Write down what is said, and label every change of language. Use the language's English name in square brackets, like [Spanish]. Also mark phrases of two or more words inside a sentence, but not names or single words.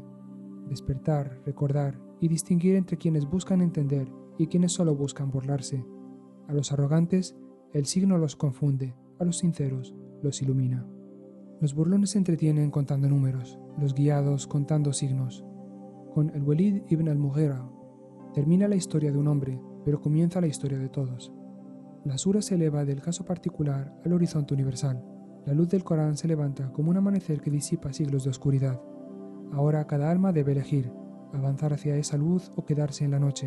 [Spanish] Despertar, recordar y distinguir entre quienes buscan entender y quienes solo buscan burlarse. A los arrogantes, el signo los confunde, a los sinceros, los ilumina. Los burlones se entretienen contando números, los guiados contando signos. Con el Walid ibn al-Mughira termina la historia de un hombre, pero comienza la historia de todos. La sura se eleva del caso particular al horizonte universal. La luz del Corán se levanta como un amanecer que disipa siglos de oscuridad. Ahora cada alma debe elegir, avanzar hacia esa luz o quedarse en la noche.